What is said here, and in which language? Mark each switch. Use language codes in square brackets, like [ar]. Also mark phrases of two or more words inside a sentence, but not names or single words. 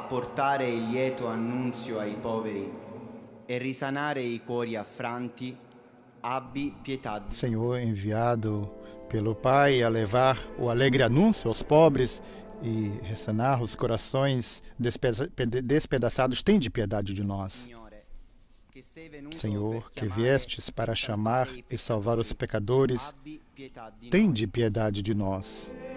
[it] portare il lieto annunzio ai poveri e risanare i cuori affranti, abbi pietà. [pt] Senhor, enviado pelo Pai a levar o alegre anúncio aos pobres e ressanar os corações despedaçados, tende piedade de nós. Senhor, que viestes para chamar e salvar os pecadores, tende piedade de nós.